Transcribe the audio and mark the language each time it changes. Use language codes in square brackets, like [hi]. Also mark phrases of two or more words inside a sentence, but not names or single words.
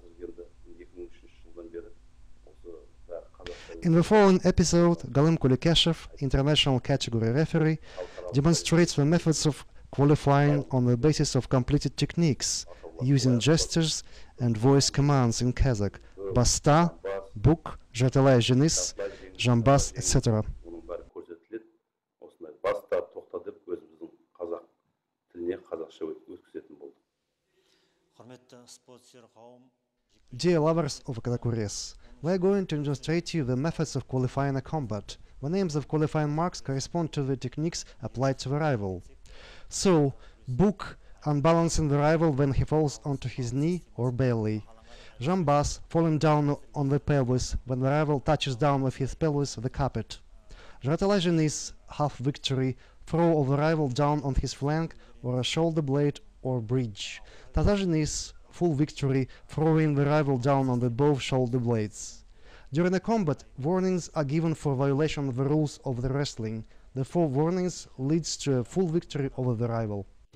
[en] In the following episode, Galim Kulikeshev, international category referee, demonstrates the methods of qualifying on the basis of completed techniques, using gestures and voice commands in Kazakh, basta, buk, [kk] жартылай жеңіс, [en] жамбас, etc. [kk] Оның бәрі көрсетіледі. Осындай баста, тоқта деп өзіміздің қазақ тіліне қазақша өткізетін болдық. Құрметті спортсүйер қауым, [en] Dear lovers of Kazakh, we are going to demonstrate you the methods of qualifying a combat. The names of qualifying marks correspond to the techniques applied to the rival. So, buk, unbalancing the rival when he falls onto his knee or belly. Jambas, falling down on the pelvis when the rival touches down with his pelvis the carpet. [kk] Жартылай жеңіс, [en] half victory, throw of the rival down on his flank or a shoulder blade or bridge. [kk] Тата жеңіс, [en] full victory, throwing the rival down on the both shoulder blades. During a combat, warnings are given for violation of the rules of the wrestling. The 4 warnings leads to a full victory over the rival.